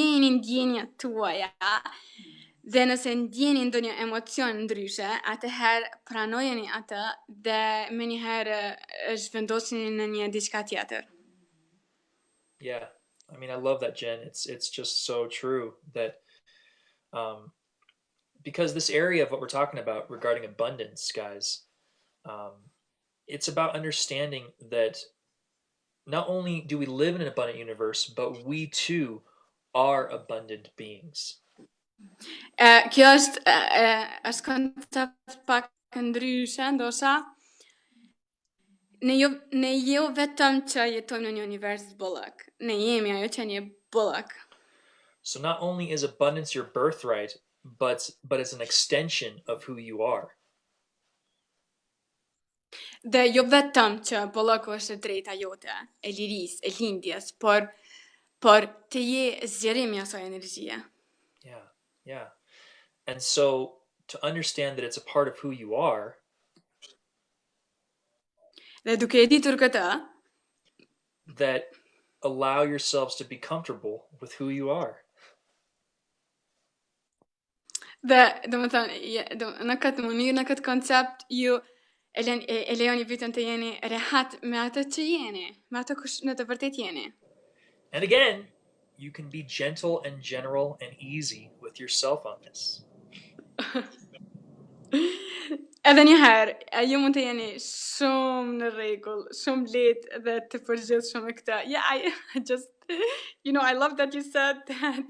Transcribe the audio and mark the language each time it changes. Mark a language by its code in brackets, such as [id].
[sq] ndjenja tuaja, dhe nëse ndjeni ndonjë emocion ndryshe, atëherë pranojeni atë dhe menjëherë zhvendoseni në një diçka tjetër. [en] Yeah. I mean, I love that, Jen. It's just so true that um, because this area of what we're talking about regarding abundance, guys, um, it's about understanding that not only do we live in an abundant universe, but we too are abundant beings. [sq] Kjo është koncept pak ndryshe, ndoshta ne jo vetëm që jetojmë në një univers bollëk, ne jemi ajo që një bollëk. [en] So not only is abundance your birthright, but it's an extension of who you are. [sq] Dhe jo vetëm që bollëku është e drejta jote, e lirisë, e lindjes, por të je zgjerimi i asaj energjie. [en] Yeah, yeah. And so to understand that it's a part of who you are, [sq] Dhe duke e ditur këtë, [en] that allow yourselves to be comfortable with who you are. [sq] dhe domethënë në këtë mënyrë, në këtë koncept, ju e lejoni veten të jeni rehat me atë që jeni, me atë kush në të vërtetë jeni. [en] And again, you can be gentle and general and easy with yourself on this. [sq] Edhe një herë, ju mund të jeni shumë në rregull, shumë lehtë dhe të përgjithshëm me këtë. [en] Yeah, I just, I love that you said that.